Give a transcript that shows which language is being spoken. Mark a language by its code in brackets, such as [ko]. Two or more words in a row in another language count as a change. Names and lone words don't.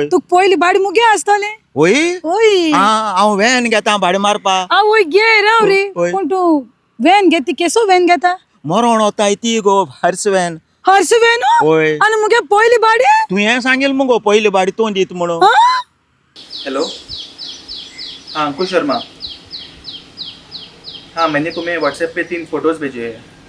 [kok] तुका पयली बाडी मुगे आसतलें. होय ओय हांव व्हॅन घेता भाडें मारपा. आं वय घे राव रे. ओय. पूण तूं व्हॅन घेती केसो व्हॅन घेता? मरोण वता ती गो [en] hearse van. hearse van? [kok] ओय आनी मुगे पयली बाडी? तूं हें सांगेल मुगो पयली बाडी तूं दित म्हणून. आं? [hi] हेलो हाँ अंकुश शर्मा. हाँ मैंने तुम्हें व्हाट्सएप पे 3 फ़ोटोज़ भेजे हैं.